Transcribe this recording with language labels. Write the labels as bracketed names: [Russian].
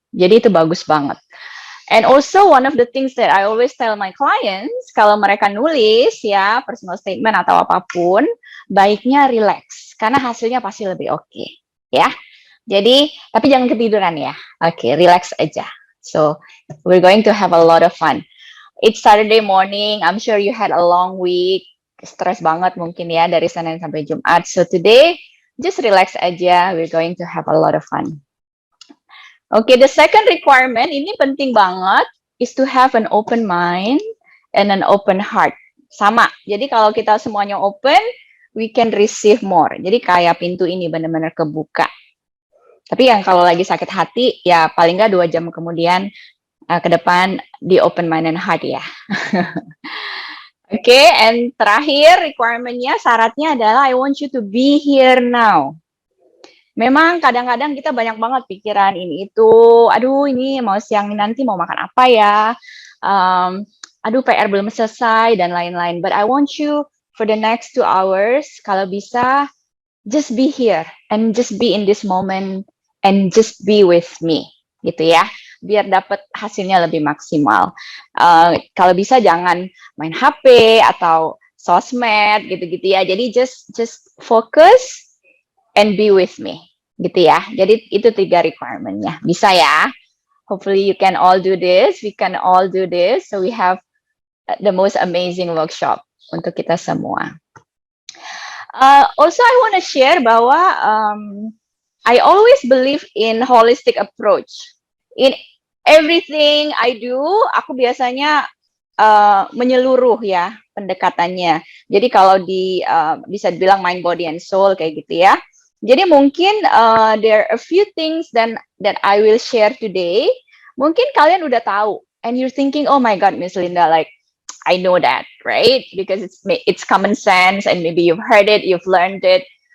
[Indonesian] Jadi itu bagus banget. [English] And also one of the things that I always tell my clients, [Indonesian] kalau mereka nulis ya personal statement atau apapun, baiknya relax karena hasilnya pasti lebih oke, ya. Jadi tapi jangan ketiduran ya. Oke, relax aja. [English] So we're going to have a lot of fun. It's Saturday morning. I'm sure you had a long week. [Indonesian] Stres banget mungkin ya dari Senin sampai Jumat. [English] So today, just relax [Indonesian] aja. [English] We're going to have a lot of fun. Okay, the second requirement, [Indonesian] ini penting banget, [English] is to have an open mind and an open heart. [Indonesian] Sama. Jadi kalau kita semuanya open, [English] we can receive more. [Indonesian] Jadi kayak pintu ini benar-benar kebuka. Tapi yang kalau lagi sakit hati, ya paling nggak 2 jam kemudian ke depan di [English] open mind and heart [Indonesian] ya. [English] Oke, and [Indonesian] terakhir requirement-nya, syaratnya adalah [English] I want you to be here now. [Indonesian] Memang kadang-kadang kita banyak banget pikiran ini itu, aduh ini mau siang nanti mau makan apa ya, aduh PR belum selesai dan lain-lain. [English] But I want you for the next 2 hours, [Indonesian] kalau bisa, [English] just be here and just be in this moment and just be with me, [Indonesian] gitu ya. biar dapat hasilnya lebih maksimal. Kalau bisa jangan main HP atau sosmed gitu-gitu ya. Jadi [English] just focus and be with me [Indonesian] gitu ya. Jadi itu 3 requirement-nya. Bisa ya? [English] Hopefully you can all do this. We can all do this. So we have the most amazing workshop [Indonesian] untuk kita semua. [English] Also, I want to share [Indonesian] bahwa [English] I always believe in holistic approach. In everything I do, [Indonesian] aku biasanya menyeluruh ya pendekatannya. Jadi kalau bisa dibilang [English] mind, body, and soul [Indonesian] kayak gitu ya. Jadi mungkin [English] there are a few things that I will share today. [Indonesian] Mungkin kalian udah tahu, [English] and you're thinking, oh my God, Miss Linda, like I know that, right? Because it's common sense, and maybe you've heard it, you've learned it.